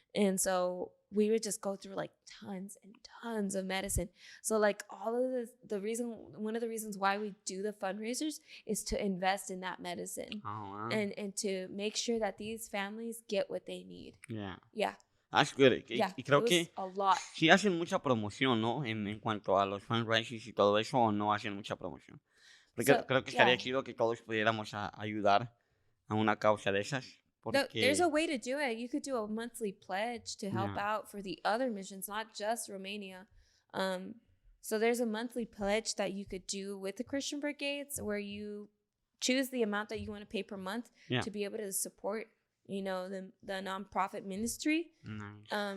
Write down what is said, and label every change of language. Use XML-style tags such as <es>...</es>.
<en>And so we would just go through like tons and tons of medicine. So like all of one of the reasons why we do the fundraisers is to invest in that medicine. Oh, wow. And to make sure that these families get what they need. Yeah. Yeah. That's good.</en> <es>Y creo que sí hacen mucha promoción, ¿no? En cuanto a los fundraisers y todo eso, o no hacen mucha promoción. Porque creo que estaría chido que todos pudiéramos ayudar a una causa de esas.</es> <en>There's a way to do it. You could do a monthly pledge to help out for the other missions, not just Romania. So there's a monthly pledge that you could do with the Christian Brigades where you choose the amount that you want to pay per month to be able to support the nonprofit ministry. Nice.</en>